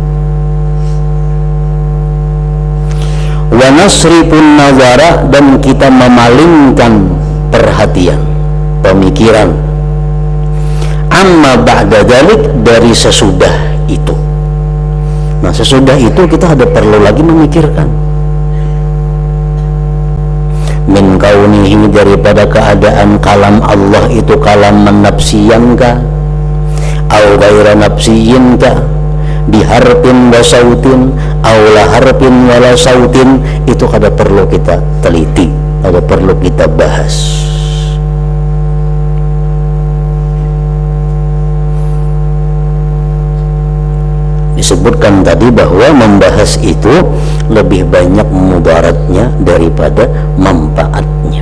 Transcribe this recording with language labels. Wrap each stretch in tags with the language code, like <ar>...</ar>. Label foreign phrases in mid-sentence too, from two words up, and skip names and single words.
<ar>ونصرف النظر,</ar> <id>dan kita memalingkan perhatian, pemikiran,</id> <ar>عما بعد ذلك,</ar> <id>dari sesudah itu. Nah, sesudah itu kita ada perlu lagi memikirkan.</id> <ar>من كونه,</ar> <id>daripada keadaan kalam Allah itu</id> <ar>كلاما نفسيا أو غير نفسي بحرف وصوت أو لا حرف ولا صوت,</ar> <bjn>itu kada perlu kita teliti, kada perlu kita bahas.</bjn> <id>Disebutkan tadi bahwa membahas itu lebih banyak mudaratnya daripada manfaatnya.</id>